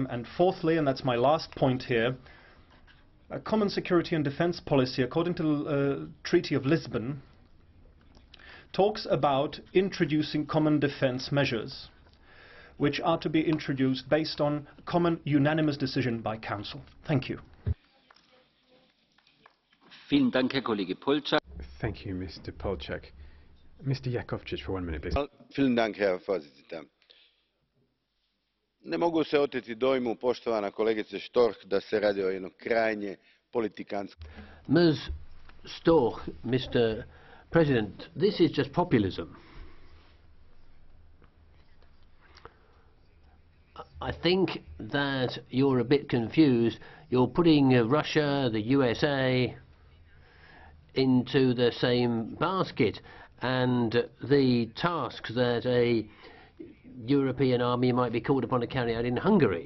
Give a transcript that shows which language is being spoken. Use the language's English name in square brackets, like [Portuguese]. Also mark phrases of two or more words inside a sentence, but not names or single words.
[English] And fourthly, and that's my last point here, a common security and defense policy, according to the Treaty of Lisbon, talks about introducing common defense measures, which are to be introduced based on common unanimous decision by Council. Thank you. [German] Vielen Dank, Herr Kollege Polčák. [English] Thank you, Mr. Polčák. Mr. JAKOVČIČ, for 1 minute, please. [German] Vielen Dank, Herr Vorsitzender. [Croatian] Ne mogu se oteti dojmu, poštovana kolegice Storch, da se radi o jednom krajnje politikanskom. [English] Ms. Storch, Mr. President, this is just populism. I think that you're a bit confused. You're putting Russia, the USA, into the same basket, and the tasks that a European army might be called upon to carry out in Hungary.